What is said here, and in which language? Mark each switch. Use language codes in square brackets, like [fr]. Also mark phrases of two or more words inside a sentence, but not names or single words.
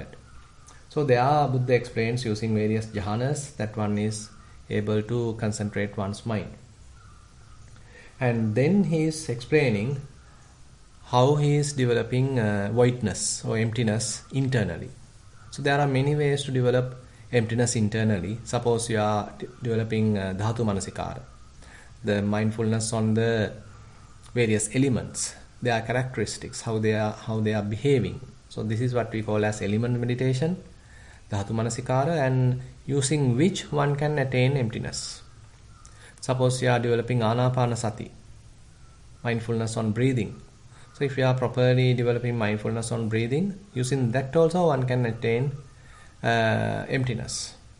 [en] So there Buddha explains using various jhanas that one is able to concentrate one's mind. And then he is explaining how he is developing voidness or emptiness internally. So there are many ways to develop emptiness internally. Suppose you are developing [pi] dhatu manasikara, [en] the mindfulness on the various elements, their characteristics, how they are behaving. So this is what we call as element meditation, [pi] dhatu manasikara, [en] and using which one can attain emptiness. Suppose you are developing anapanasati, mindfulness on breathing. So if you are properly developing mindfulness on breathing, using that also one can attain emptiness.